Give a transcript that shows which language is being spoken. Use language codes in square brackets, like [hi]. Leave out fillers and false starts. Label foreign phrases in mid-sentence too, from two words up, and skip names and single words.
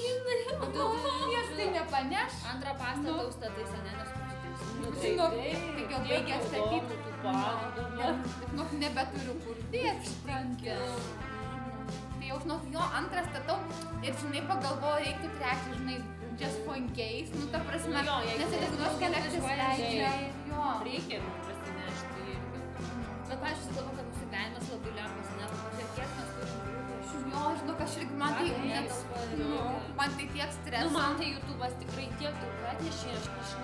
[lt] Vienas tai nepaneš. Antrą pastatą užstatai senelės kučiutės. Nu, Žinok, tik jau baigia statyti. dabar. Nu, nebeturiu kur dėti, supranti. Tai jau, žinok, jo antrą statau ir, žinai, pagalvoju, reiktų trečią, žinai, [en] just for in case, [lt] nu, ta prasme, Nu, jo, jeigu nes Lietuvos kolekcijas leidžia. Jo. Reikia prasinešti irgi. Bet, pavyzdžiui, sugalvo, kad mūsų gyvenimas labai lengvas, nes pažiūrėk, kiek mes turim rūpesčių. Jo, žinok, aš irgi, man tai, man tai tiek Nu, streso. man tai YouTube'as tikrai tiek daug atnešė, aš nežinau.